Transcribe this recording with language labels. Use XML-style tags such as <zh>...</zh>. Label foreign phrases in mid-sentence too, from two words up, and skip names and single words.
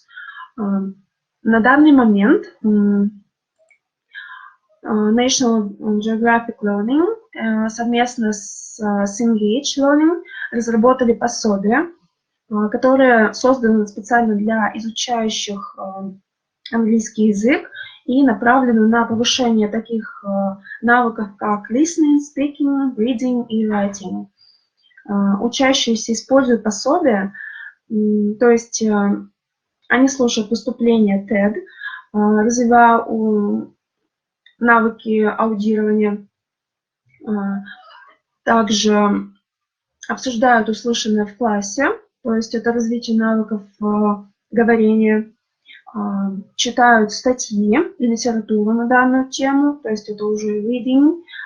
<ru>На данный момент National Geographic Learning совместно с Engage Learning разработали пособие, которое создано специально для изучающих английский язык и направлено на повышение таких навыков, как</ru> <en>listening, speaking, reading</en> <ru>и writing. Учащиеся используют пособие, то есть они слушают выступления TED, развивая навыки аудирования, также обсуждают услышанное в классе, то есть это развитие навыков говорения, читают статьи и литературу на данную тему, то есть это уже reading,</ru>